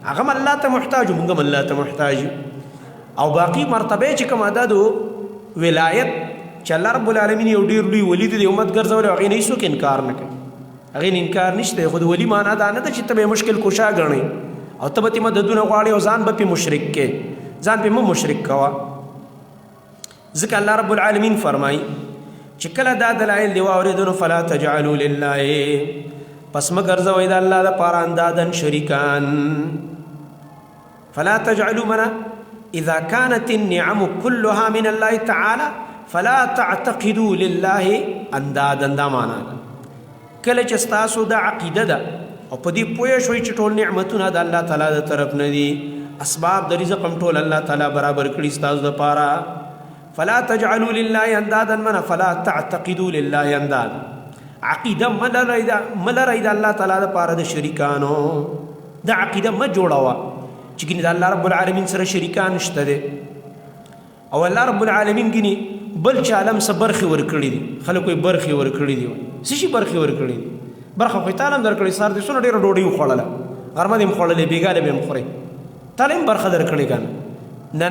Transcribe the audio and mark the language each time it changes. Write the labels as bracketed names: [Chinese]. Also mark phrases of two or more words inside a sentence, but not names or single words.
[Pashto] هغه هم الله ته محتاج، موږ هم الله ته محتاج. او باقي مرتبه چې کومه ده د ولایت چې [Arabic] الله رب العالمین [Pashto] یو ډېر لوی ولی دی د امت ګرځولی، هغې نه هېڅوک انکار نه کوي، هغې نه انکار نشته. خو د ولی معنا دا نه ده چې ته به یې مشکل کشا ګڼئ او ته به ترې مددونه غواړې او ځان به پرې مشرک کې، ځان پرې مه مشرک کوه. ځکه الله رب العالمین فرمایي چې کله دا دلایل دی واورېدو نو [Arabic] فلا تجعلوا لله، [Pashto] پس مه ګرځوئ د الله دپاره اندادن شریکان. [Arabic] فلا تجعلوا منا اذا كانت النعم كلها من الله تعالى فلا تعتقدوا لله اندادا. [Pashto] دا معنا ده کله چې ستاسو د عقیده ده او په دې پوه شوئ چې ټول نعمتونه د الله تعالی د طرف نه دي، اسباب د رزق هم ټول الله تعالی برابر کړي ستاسو دپاره. [Arabic] فلا تجعلوا لله اندادا منا فلا تعتقدوا لله اندادا. [Pashto] عقیده مه لرئ د الله تعالی دپاره د شریکانو. دا عقیده مه جوړوه چې ګینې د [Arabic] الله رب العالمین [Pashto] سره شریکان شته دی او [Arabic] الله رب العالمین [Pashto] ګینې بل چا عالم څه برخې ورکړي دي. خلک وایي برخې ورکړي دي، څه شي برخې ورکړي دي؟ برخه خو یې تعالی هم درکړې، سهار دې څونه ډېره ډوډۍ وخوړله، غرمه دې هم خوړلې، بېګاله به هم خورې، تعالی هم برخه درکړې که نه؟